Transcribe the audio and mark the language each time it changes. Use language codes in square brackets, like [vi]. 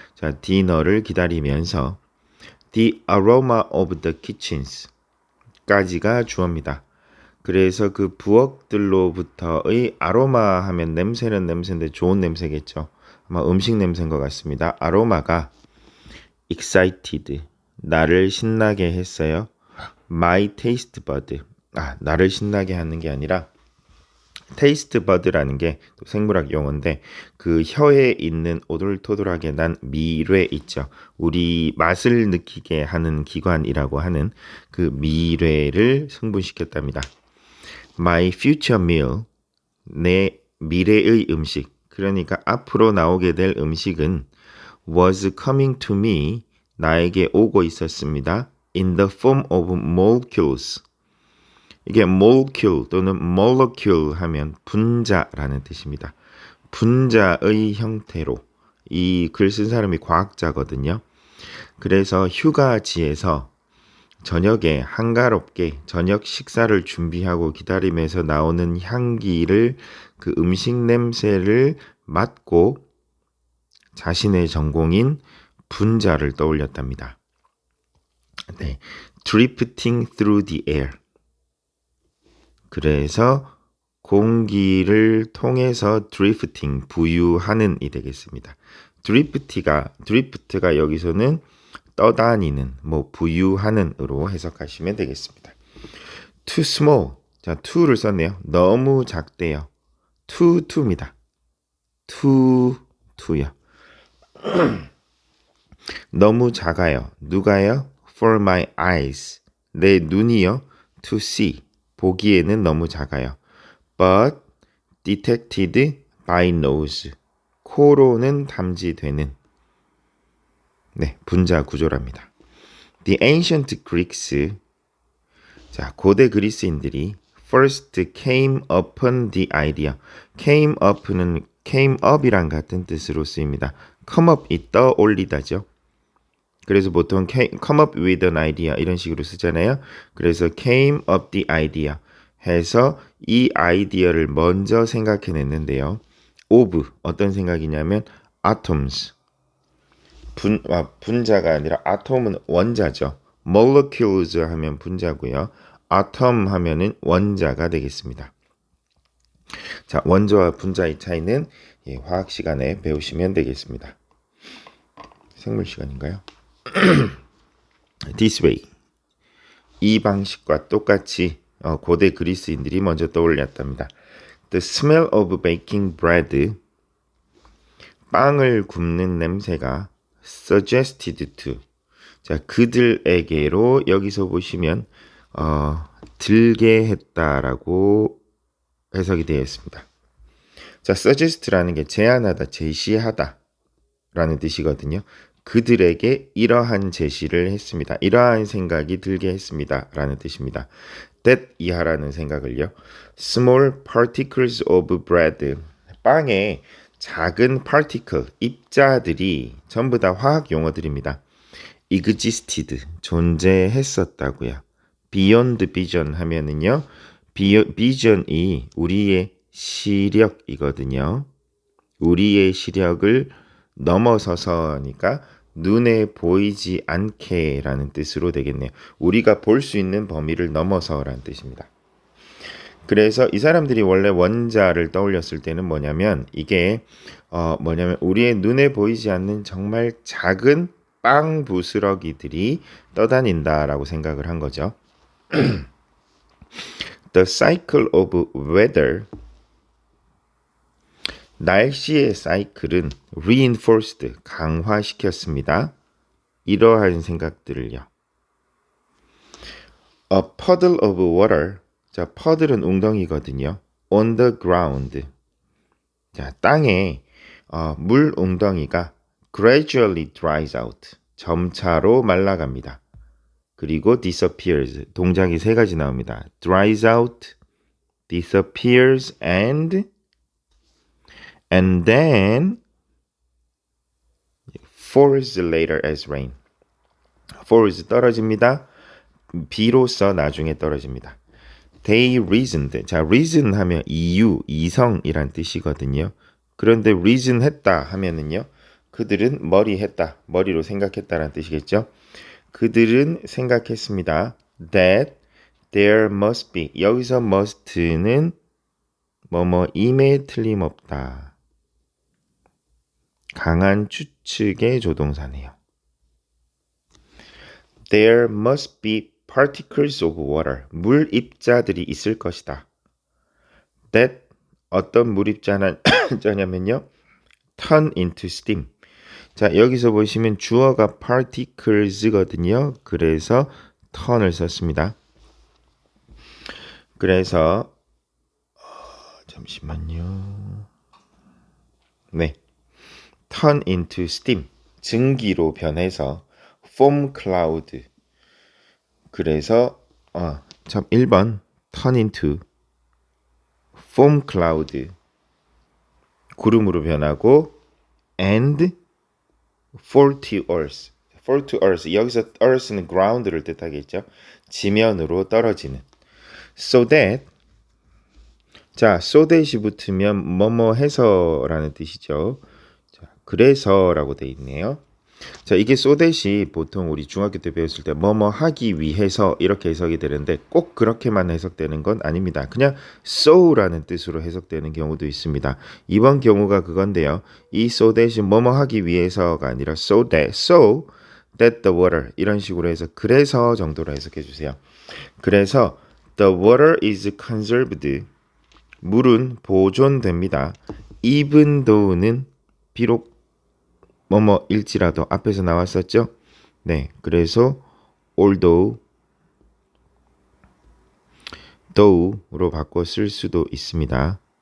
[ko] 자, 디너를 기다리면서 [en] the aroma of the kitchens [ko] 까지가 주어입니다. 그래서 그 부엌들로부터의 아로마 하면 냄새는 냄새인데 좋은 냄새겠죠. 아마 음식 냄새인 것 같습니다. 아로마가 [en] excited, [ko] 나를 신나게 했어요. [en] my taste bud, [ko] 나를 신나게 하는 게 아니라 테이스트 버드라는 게 또 생물학 용어인데 그 혀에 있는 오돌토돌하게 난 미뢰 있죠. 우리 맛을 느끼게 하는 기관이라고 하는 그 미뢰를 흥분시켰답니다. [en] My future meal, [ko] 내 미래의 음식, 그러니까 앞으로 나오게 될 음식은 [en] was coming to me, [ko] 나에게 오고 있었습니다. [en] in the form of molecules. [ko] 이게 molecule 또는 molecule 하면 분자라는 뜻입니다. 분자의 형태로, 이 글 쓴 사람이 과학자거든요. 그래서 휴가지에서 저녁에 한가롭게 저녁 식사를 준비하고 기다리면서 나오는 향기를, 그 음식 냄새를 맡고 자신의 전공인 분자를 떠올렸답니다. 네, [en] drifting through the air. [ko] 그래서 공기를 통해서 드리프팅, 부유하는 이 되겠습니다. 드리프트가 여기서는 떠다니는, 부유하는으로 해석하시면 되겠습니다. [en] too small, [ko] 자, to를 썼네요. 너무 작대요. too입니다. too요. 너무 작아요. 누가요? [en] for my eyes, [ko] 내 눈이요. [en] to see, [ko] 보기에는 너무 작아요. [en] but detected by nose, [ko] 코로는 탐지되는, 네, 분자 구조랍니다. [en] The ancient Greeks, [ko] 자, 고대 그리스인들이 [en] first came upon the idea. [ko] came up이랑 같은 뜻으로 쓰입니다. come up이 떠올리다죠. 그래서 보통 [en] come up with an idea [ko] 이런 식으로 쓰잖아요. 그래서 [en] came up the idea [ko] 해서 이 아이디어를 먼저 생각해냈는데요. of, 어떤 생각이냐면 atoms, 분자가 아니라 atom은 원자죠. molecules 하면 분자고요. atom 하면은 원자가 되겠습니다. 자, 원자와 분자의 차이는 화학 시간에 배우시면 되겠습니다. 생물 시간인가요? [en] This way. [ko] 이 방식과 똑같이 고대 그리스인들이 먼저 떠올렸답니다. [en] The smell of baking bread. [ko] 빵을 굽는 냄새가 [en] suggested to. [ko] 자, 그들에게로 여기서 보시면 들게 했다라고 해석이 되어 있습니다. 자, suggest라는 게 제안하다, 제시하다 라는 뜻이거든요. 그들에게 이러한 제시를 했습니다. 이러한 생각이 들게 했습니다 라는 뜻입니다. that 이하라는 생각을요. [en] small particles of bread. 빵에 작은 particle, 입자들이 전부 다 화학 용어들입니다. [ko] existed, 존재했었다고요. [en] beyond vision [ko] 하면은요. vision이 우리의 시력이거든요. 우리의 시력을 넘어서서니까 눈에 보이지 않게라는 뜻으로 되겠네요. 우리가 볼 수 있는 범위를 넘어서라는 뜻입니다. 그래서 이 사람들이 원래 원자를 떠올렸을 때는 뭐냐면 이게 우리의 눈에 보이지 않는 정말 작은 빵 부스러기들이 떠다닌다라고 생각을 한 거죠. [en] The cycle of weather. [ko] 날씨의 사이클은 [en] reinforced, [ko] 강화시켰습니다. 이러한 생각들을요. [en] A puddle of water. [ko] 자, puddle은 웅덩이거든요. [en] On the ground. [ko] 자, 땅에 물 웅덩이가 [en] gradually dries out. [ko] 점차로 말라갑니다. 그리고 [en] disappears. [ko] 동작이 세 가지 나옵니다. [en] dries out, disappears, and then falls later as rain. [ko] falls 떨어집니다. 비로소 나중에 떨어집니다. [en] They reasoned. [ko] 자, reason 하면 이유, 이성이란 뜻이거든요. 그런데 reason 했다 하면은요. 그들은 머리했다, 머리로 생각했다라는 뜻이겠죠. 그들은 생각했습니다. [en] That there must be. [ko] 여기서 must는 뭐뭐임에 틀림없다. 강한 추측의 조동사네요. [en] There must be particles of water. [ko] 물 입자들이 있을 것이다. [en] That [ko] 어떤 물 입자냐면요. [en] turn into steam. [ko] 자, 여기서 보시면 주어가 particles거든요. 그래서 turn을 썼습니다. 그래서 잠시만요. 네. [en] turn into steam. [ko] 증기로 변해서 [en] foam cloud. [ko] 그래서 1번 [en] turn into foam cloud. [ko] 구름으로 변하고 and fall to earth. [en] fall to earth. [ko] 여기서 earth는 ground를 뜻하겠죠. 지면으로 떨어지는. [en] so that. [ko] 자, so that이 붙으면 뭐뭐 해서라는 뜻이죠. 자, 그래서라고 돼 있네요. 자, 이게 so that이 보통 우리 중학교 때 배웠을 때 뭐뭐 하기 위해서 이렇게 해석이 되는데 꼭 그렇게만 해석되는 건 아닙니다. 그냥 so라는 뜻으로 해석되는 경우도 있습니다. 이번 경우가 그건데요. 이 so that이 뭐뭐 하기 위해서가 아니라 [en] so that the water [ko] 이런 식으로 해서 그래서 정도로 해석해 주세요. 그래서 [en] the water is conserved. [ko] 물은 보존됩니다. even though는 비록 뭐뭐일지라도 앞에서 나왔었죠? 네, 그래서 although, though로 바꿔 쓸 수도 있습니다.